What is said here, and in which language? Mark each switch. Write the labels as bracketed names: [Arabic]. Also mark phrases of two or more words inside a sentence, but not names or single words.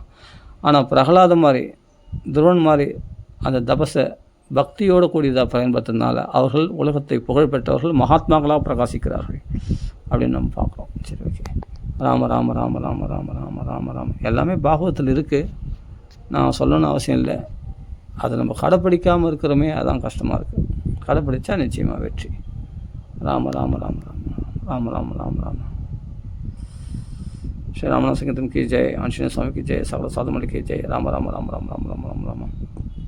[Tamil] ஆனால் பிரகலாதம் மாதிரி, துருவன் மாதிரி அந்த தபஸை பக்தியோடு கூடியதாக பயன்படுத்துறதுனால அவர்கள் உலகத்தை புகழ்பெற்றவர்கள், மகாத்மாக்களாக பிரகாசிக்கிறார்கள் அப்படின்னு நம்ம பார்க்குறோம். சரி, ஓகே. ராம எல்லாமே பாகவத்தில் இருக்குது. நான் சொல்லணும்னு அவசியம் இல்லை. அதை நம்ம கடைப்பிடிக்காமல் இருக்கிறோமே, அதான் கஷ்டமாக இருக்குது. கடைப்பிடிச்சா நிச்சயமாக வெற்றி. ராம. [Hindi] श्री रामनाथ संकीर्तन की जय, आंजनेय स्वामी की जय, सकल साधु मंडल की जय। राम राम राम राम राम राम राम राम।